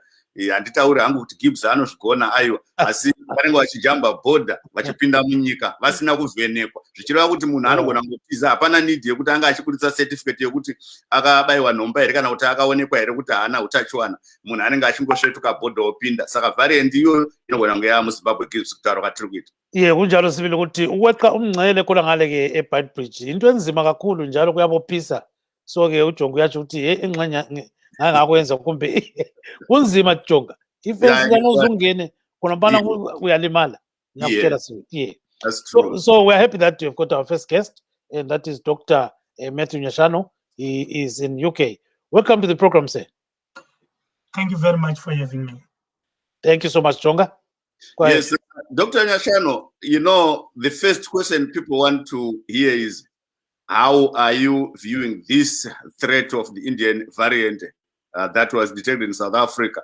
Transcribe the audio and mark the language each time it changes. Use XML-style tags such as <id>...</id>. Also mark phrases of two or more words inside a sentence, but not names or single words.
<sn>Handitauri hangu kuti Gibbs anozvigona aiwa, asi vanenge vachijamba bhodha vachipinda munyika vasina kuvhenekwa zvichireva kuti munhu anogona kungotiza. Hapana need yekuti anga achikuritsa certificate yekuti akabayiwa nhomba here kana kuti akaonekwa here kuti haana utachiwana. Munhu anenge achingosvetuka bhodha opinda. Saka variant iyo inogona kunge yamuZimbabwe Gibbs kutaura kwatiri kuita.</sn> <nd>Kunjalo sibili ukuthi ukweqa umngcele khona ngale ke eBeitbridge into enzima kakhulu njalo kuyabophisa. So ke uJongo uyathi uthi engxenye ngakwenza kumbe kunzima Jonga. Ifensi yanozungene khona bana uyalimala. Ngiyakutshela sithi.</nd> <en>That's true. So we're happy that you've got our first guest, and that is Dr. Matthew Nyashano. He is in UK. Welcome to the program, sir. Thank you very much for having me. Thank you so much, Jonga. Yes, Dr. Nyashano, you know, the first question people want to hear is, how are you viewing this threat of the Indian variant that was detected in South Africa?</en>